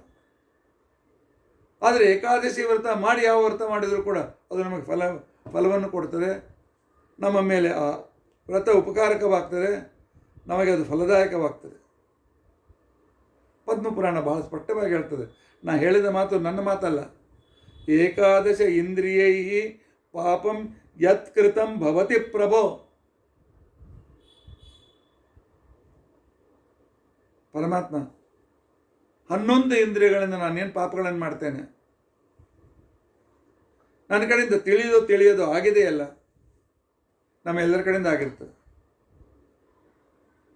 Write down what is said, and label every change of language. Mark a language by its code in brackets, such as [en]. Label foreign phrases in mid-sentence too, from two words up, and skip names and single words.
[kn] ಆದರೆ ಏಕಾದಶಿ ವ್ರತ ಮಾಡಿ ಯಾವ ವ್ರತ ಮಾಡಿದರೂ ಕೂಡ ಅದು ನಮಗೆ ಫಲವನ್ನು ಕೊಡ್ತದೆ. ನಮ್ಮ ಮೇಲೆ ಆ ವ್ರತ ಉಪಕಾರಕವಾಗ್ತದೆ, ನಮಗೆ ಅದು ಫಲದಾಯಕವಾಗ್ತದೆ. ಪದ್ಮಪುರಾಣ ಬಹಳ ಸ್ಪಷ್ಟವಾಗಿ ಹೇಳ್ತದೆ. ನಾ ಹೇಳಿದ ಮಾತು ನನ್ನ ಮಾತಲ್ಲ. [sa] ಏಕಾದಶ ಇಂದ್ರಿಯೈ ಪಾಪಂ ಯತ್ಕೃತಂ ಭವತಿ ಪ್ರಭೋ. [kn] ಪರಮಾತ್ಮ 11 ಇಂದ್ರಿಯಗಳಿಂದ ನಾನೇನು ಪಾಪಗಳನ್ನು ಮಾಡ್ತೇನೆ, ನನ್ನ ಕಡೆಯಿಂದ ತಿಳಿಯೋದು ಆಗಿದೆಯಲ್ಲ, ನಮ್ಮ ಎಲ್ಲರ ಕಡೆಯಿಂದ ಆಗಿರ್ತದೆ.